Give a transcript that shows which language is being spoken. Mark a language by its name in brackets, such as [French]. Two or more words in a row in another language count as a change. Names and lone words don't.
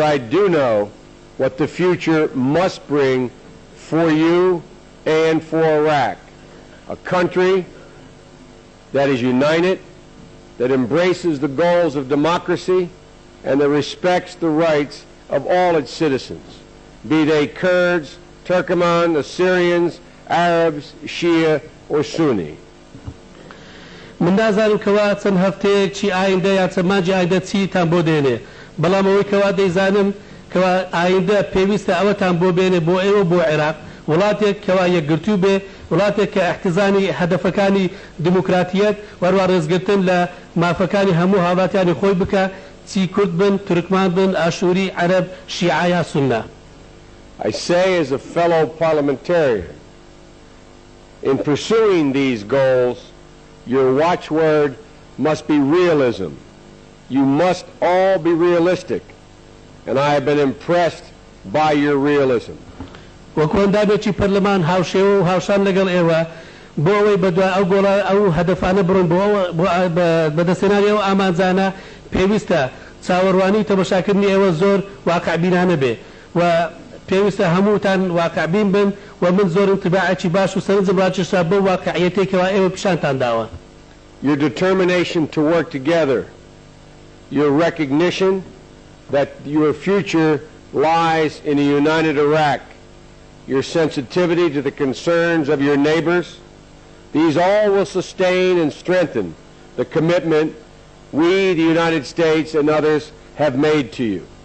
[English] I do know what the future must bring for you and for Iraq, a country that is united, that embraces the goals of democracy, and that respects the rights of all its citizens, be they Kurds, Turkoman, Assyrians, Arabs, Shia, or Sunni. [Central Kurdish] من نازانم کەوا چەند هەفتەیەکی ئایندە یا چەند مانجی ئایندە چیتان بۆ دێنێ بەڵام ئەوەی کەوا دەیزانم کەوا ئایندە پێویستە ئەوەتان بۆ بێنێ بۆ ئێوە بۆ عێراق وڵاتێک کەوا یەکگرتوو بێ وڵاتێک کە احتیزانی هەدەفەکانی دیموکراتیەت وەروە ڕێزگرتن لە مافەکانی هەموو هاوڵاتیانی خۆی بکە چی کورد بن تورکمان بن ئاشووری عەرەب شیعە یا سوننا. [English] I say as a fellow parliamentarian, in pursuing these goals, your watchword must be realism. You must all be realistic, and I have been impressed by your realism. [Central Kurdish] وەکۆندامێکی پەرلەمان هاوشێوە و هاوشان لەگەڵ ئێوە بۆ ئەوەی بەدوای ئەو گۆڵە ئەو هەدەفانە بڕۆن بۆ بەدەستێنانی ئەو ئامانجانە پێویستە چاوەڕوانی تەماشاکردنی ئێوە زۆر واقعبینانە بێ و پێویستە هەمووتان واقعبین بن و من زۆر انتباعێکی باش و سەرنجم ڕاکێشا بۆ واقعیەتێکەوە ئێوە پیشانتان داوە. [English] Your determination to work together, your recognition that your future lies in a united Iraq, your sensitivity to the concerns of your neighbors, these all will sustain and strengthen the commitment we, the United States, and others have made to you.